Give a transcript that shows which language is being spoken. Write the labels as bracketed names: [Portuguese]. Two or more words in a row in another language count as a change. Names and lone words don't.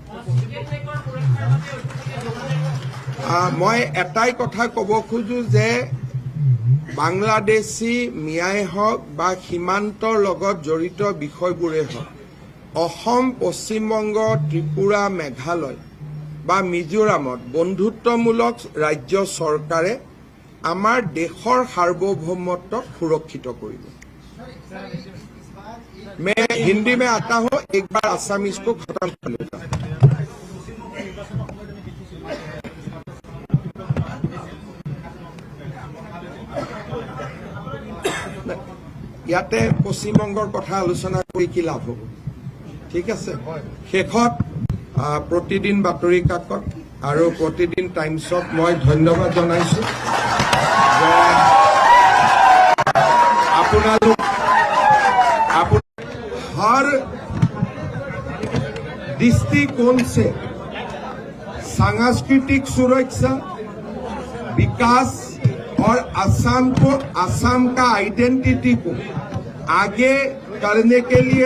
[Assamese] মই এটাই কথা ক'ব খোজো যে বাংলাদেশী মিয়াই হওক বা সীমান্তৰ লগত জড়িত বিষয়বোৰেই হওক, অসম, পশ্চিমবংগ, ত্ৰিপুৰা, মেঘালয় বা মিজোৰামত বন্ধুত্বমূলক ৰাজ্য চৰকাৰে আমাৰ দেশৰ সাৰ্বভৌমত্বক সুৰক্ষিত কৰিব। [Hindi] मैं हिंदी में आता हूं, एक बार आसामीज को खत्म कर लेता हूं। [Assamese] ইয়াতে পশ্চিমবংগৰ কথা আলোচনা কৰি কি লাভ হ'ব? ঠিক আছে, শেষত প্ৰতিদিন বাতৰি কাকত আৰু প্ৰতিদিন টাইমছত মই ধন্যবাদ জনাইছোঁ যে আপোনালোক [Hindi] हर दृष्टिकोण से सांस्कृतिक सुरक्षा, विकास और असम का आइडेंटिटी को आगे करने के लिए,